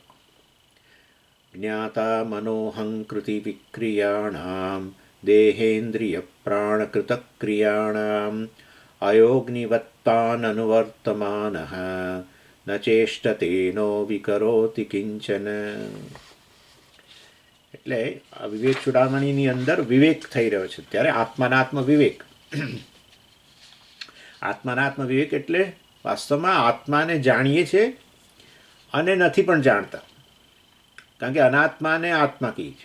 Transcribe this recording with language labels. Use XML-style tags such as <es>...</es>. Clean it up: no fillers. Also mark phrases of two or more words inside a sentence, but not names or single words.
<sa>ज्ञाता मनोहङ्कृतिविक्रियाणां देहेन्द्रियप्राणकृतक्रियाणाम् अयोग्निवत्ताननुवर्तमानः न चेष्टते नो विकरोति किंचन।</sa> <gu>એટલે આ વિવેક ચૂડામણીની અંદર વિવેક થઈ રહ્યો છે ત્યારે આત્માનાત્મ વિવેક. આત્માનાત્મ વિવેક એટલે વાસ્તવમાં આત્માને જાણીએ છીએ અને નથી પણ જાણતા, કારણ કે અનાત્માને આત્મા કહે છે.</gu>